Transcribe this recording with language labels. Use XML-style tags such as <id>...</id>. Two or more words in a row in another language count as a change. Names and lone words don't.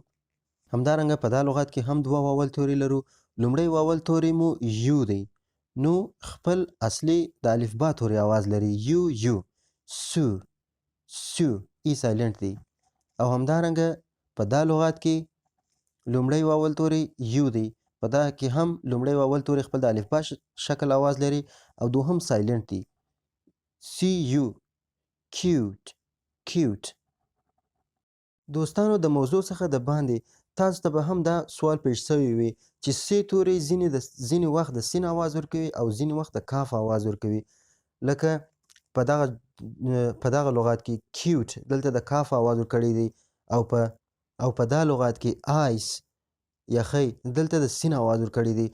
<ps>همدارنګه په دا لغات کې هم دوه واول توری لرو لومړی واول توری مو یو دی نو خپل اصلي د الفبا توری آواز لري یو یو سو سو ای سایلنت دی او همدارنګه په دا لغات کې لومړی واول توری یو دی په دا کې هم لومړی واول توری خپل د الفبا شکل آواز لري او دوهم سایلنت دی</ps> <en>cu cute cute.</en> <ps>دوستانو د موضوع څخه د باندې تاسو ته به هم دا سوال پیش شوی وي چې سی توري ځینې وخت د سین آواز ورکوي او ځینې وخت د کاف آواز ورکوي. لکه په دغه لغات کې کیوت دلته د کاف آواز ورکړی دی او په دا لغات کې آیس یخی دلته د سین آواز ورکړی دی.</ps>